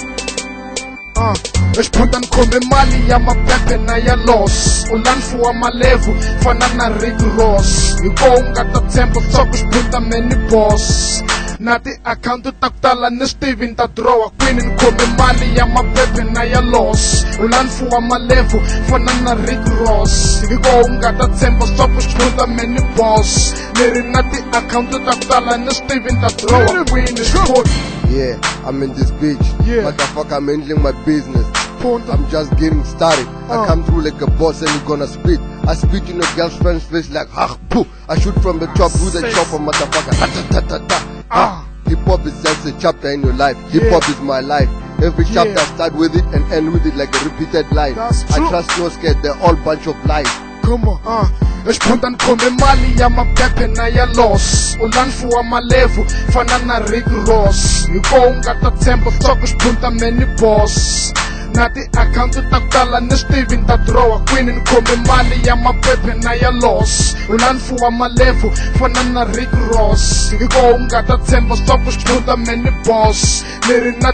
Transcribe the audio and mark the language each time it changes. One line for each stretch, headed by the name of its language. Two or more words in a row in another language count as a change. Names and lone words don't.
Tsonga: xiphunda ni khome mali ya Maphepha na ya loss ulanfuwa malevu fana na Rick Ross hikoho u nga ta tshemba swa ku xiphunda meni boss na ti-akhawunti ta ku tala ni swi tivi ni ta dirowa kwini ni khome mali ya Maphepha na ya loss ulanfuwa malevu fana na Rick Ross hikoho u nga ta tshemba swa ku xiphunda meni boss ni ri na ti-akhawunti ta ku tala ni swi tivi ni ta dirowa kwini xiphunda.
English: Yeah, I'm in this bitch. Yeah. Motherfucker, I'm handling my business. I'm just getting started. I come through like a boss and you gonna spit. I spit in a girlfriend's face like ha poo. I shoot from the top, do the chopper, motherfucker. Ta ta ta ta ta. Hip hop is just a chapter in your life. Hip hop is my life. Every chapter I start with it and end with it like a repeated line. I trust no scared, they're all bunch of lies. Come on,
Tsonga: xiphunda ni khome mali ya Maphepha na ya loss ulanfuwa malevu fana na Rick Ross hikoho u nga ta tshemba swa ku xiphunda meni boss na ti-akhawunti ta ku tala ni swi tivi ni ta dirowa kwini ni khome mali ya Maphepha na ya loss ulanfuwa malevu fana na Rick Ross hikoho u nga ta tshemba swa ku xiphunda meni boss ni ri na